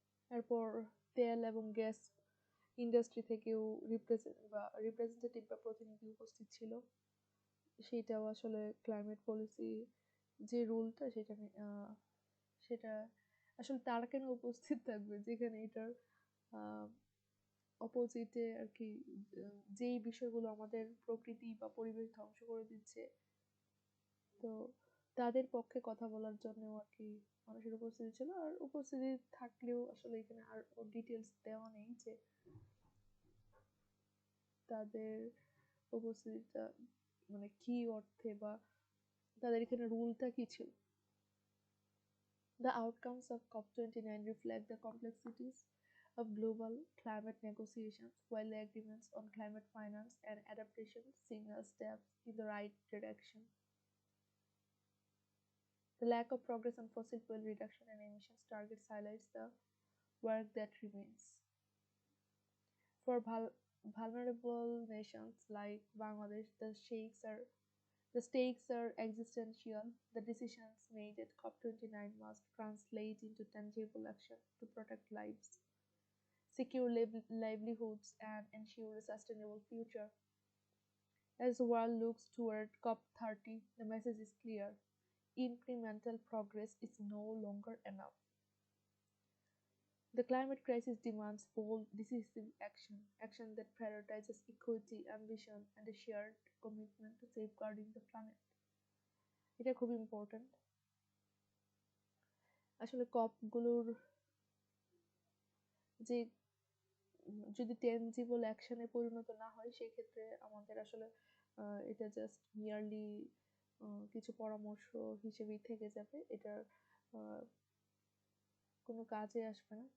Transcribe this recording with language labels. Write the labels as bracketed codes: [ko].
[bn] এরপর তেল এবং গ্যাস ইন্ডাস্ট্রি থেকেও রিপ্রেজেন্টেটিভ বা প্রতিনিধি উপস্থিত ছিল, সেটাও আসলে ক্লাইমেট পলিসি যে রুলটা সেটা আসলে তারা কেন উপস্থিত থাকবে যেখানে এটার অপোজিটে আর কি যেই বিষয়গুলো আমাদের প্রকৃতি বা পরিবেশ ধ্বংস করে দিচ্ছে, তো তাদের পক্ষে কথা বলার জন্য আর কি মানুষের উপস্থিতি ছিল। আর উপস্থিতি থাকলেও আসলে এখানে আর ডিটেলস দেওয়া নেই যে তাদের উপস্থিতিটা মানে কি অর্থে বা তাদের এখানে রুলটা কি ছিল। [en] The outcomes of COP29 reflect the complexities of global climate negotiations, while the agreements on climate finance and adaptation signal steps in the right direction. The lack of progress on fossil fuel reduction and emissions targets highlights the work that remains. For vulnerable nations like Bangladesh, the stakes are existential. The decisions made at COP29 must translate into tangible action to protect lives, secure livelihoods, and ensure a sustainable future. As the world looks toward COP30, the message is clear: incremental progress is no longer enough. The climate crisis demands bold, decisive action that prioritizes equity, ambition, and a shared commitment to safeguarding the planet. [bn] এটা খুব important. আসলে কপগুলোর যে যদি tangible অ্যাকশনে পরিণত না হয়, সেই ক্ষেত্রে আমাদের আসলে এটা জাস্ট মিয়ারলি কিছু পরামর্শ হিসেবেই থেকে যাবে, এটার কোনো কাজে আসবে না।